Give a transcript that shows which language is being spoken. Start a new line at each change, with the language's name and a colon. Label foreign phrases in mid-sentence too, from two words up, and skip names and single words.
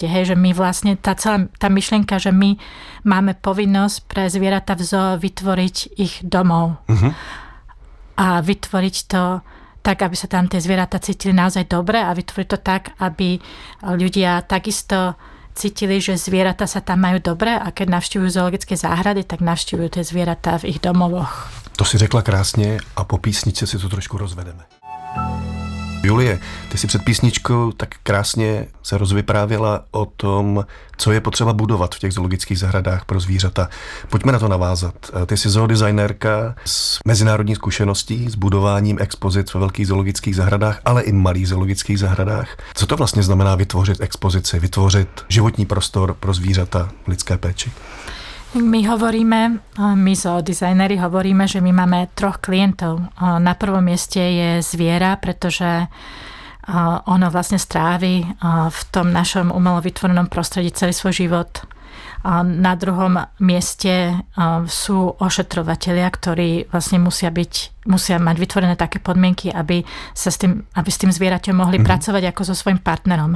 Slovak: Hej, že my vlastne, tá myšlienka, že my máme povinnosť pre zvieratá v zoo vytvoriť ich domov. A vytvoriť to tak, aby sa tam tie zvieratá cítili naozaj dobre a vytvoriť to tak, aby ľudia takisto cítili, že zvieratá sa tam majú dobre a keď navštívujú zoologické záhrady, tak navštívujú tie zvieratá v ich domovoch.
Czech: To si řekla krásně a po písničce si to trošku rozvedeme. Julie, ty si před písničkou tak krásně se rozvyprávěla o tom, co je potřeba budovat v těch zoologických zahradách pro zvířata. Pojďme na to navázat. Ty jsi zoodesignérka s mezinárodní zkušeností, s budováním expozic ve velkých zoologických zahradách, ale i malých zoologických zahradách. Co to vlastně znamená vytvořit expozici, vytvořit životní prostor pro zvířata v lidské péči?
Slovak: My zoodizajneri hovoríme, že my máme 3 klientov. Na prvom mieste je zviera, pretože ono vlastne strávi v tom našom umelo vytvorenom prostredí celý svoj život. Na druhom mieste sú ošetrovatelia, ktorí vlastne musia mať vytvorené také podmienky, aby s tým zvieraťom mohli pracovať ako so svojím partnerom.